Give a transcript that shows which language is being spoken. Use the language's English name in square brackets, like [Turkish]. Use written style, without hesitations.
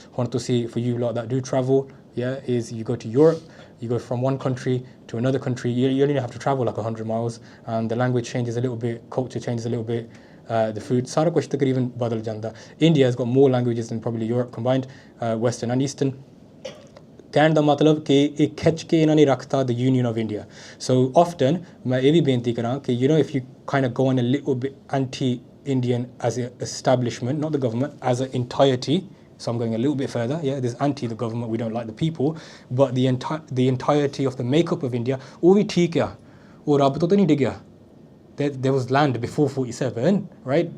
[English] I want to see for you lot that do travel, is you go to Europe. You go from one country to another country, you only have to travel like 100 miles, and the language changes a little bit, culture changes a little bit, the food, [Punjabi] sara kuch takriban badal janda. [English] India has got more languages than probably Europe combined, Western and Eastern. [Punjabi] ਕਹਿਣ ਦਾ ਮਤਲਬ ਕਿ ਇਹ ਖਿੱਚ ਕੇ ਇਹਨਾਂ ਨੇ ਰੱਖਤਾ [English] the union of India. So often, [Punjabi] ਮੈਂ ਇਹ ਵੀ ਬੇਨਤੀ ਕਰਾਂ ਕਿ [English] if you kind of go on a little bit anti-Indian as an establishment, not the government, as an entirety. So I'm going a little bit further. There's anti the government, we don't like the people, but the entirety of the makeup of India, there was land before 47, right?